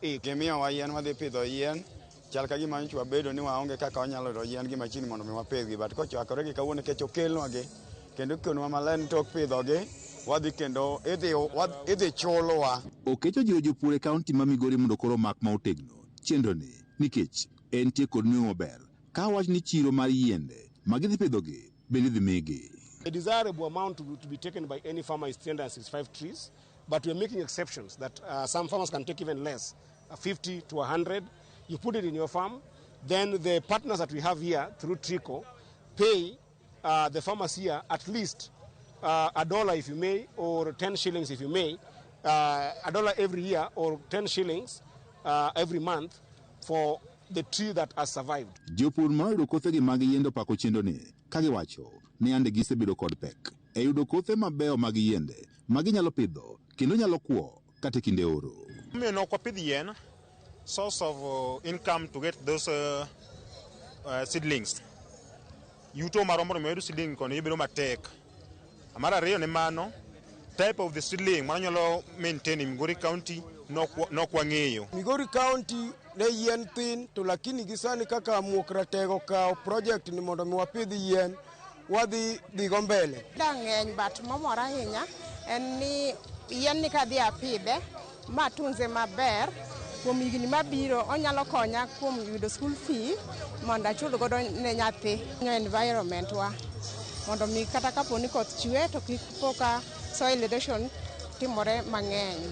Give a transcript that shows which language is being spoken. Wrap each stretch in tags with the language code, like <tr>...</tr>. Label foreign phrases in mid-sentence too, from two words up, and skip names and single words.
<luo>gimiyowa yien wadhi pidho yien chal ka gima nyocha wabedo ni waonge kaka wanyalo yudo yien gi machini mondo mi wapidhgi, but kochakore gi kawuono kech okelnwagi kendo ikonwa maler ni tok pidhogi wadhi kendo idhi chulowa. Okecho jiwo jopur e kaunti ma Migori mondo koro mak ma otegno chenroni nikech entie kod nweng'o maber ka wach ni chiro mar yiende ma gidhi pidhogi bende dhi migi.</luo> <en>A desirable amount to be taken by any farmer is 365 trees, but we are making exceptions that some farmers can take even less, 50 to 100. You put it in your farm, then the partners that we have here through Triko pay the farmers here at least $1 if you may, or 10 shillings if you may, $1 every year or 10 shillings every month for the tree that has survived.</en> <luo>Jopur ma yudo kothegi mag yiende opako chendoni ka giwacho ni ande gisebedo kod pek e yudo kothe mabeyo mag yiende ma ginyalo pidho kendo nyalo kuo kata kinde oro. Omiyo nok wapidh yien,</luo> <en>source of income to get those seedlings.</en> <luo>Yuto marombo mondo iyud seedling kono ibedo matek. Mar ariyo ne mano,</luo> <en>type of the seedling manyalo maintain in Migori County</en> <luo>nok wang'eyo. Migori County ne yien thin to lakini gisani kaka muok ratego kao project ni mondo mi wapidh yien wadhi dhigo mbele. Ng'eny but momora ahinya en ni yien ni kadhi apidhe matunze maber kuom higni mabiro onyalo konya kuom yudo</luo> <en>school fee</en> <luo>mondo achul godo ne nyathi environment wa mondo mi kata kapo ni koth chwe to kik poka</luo> <en>soil erosion</en> <luo>timore mang'eny.</luo>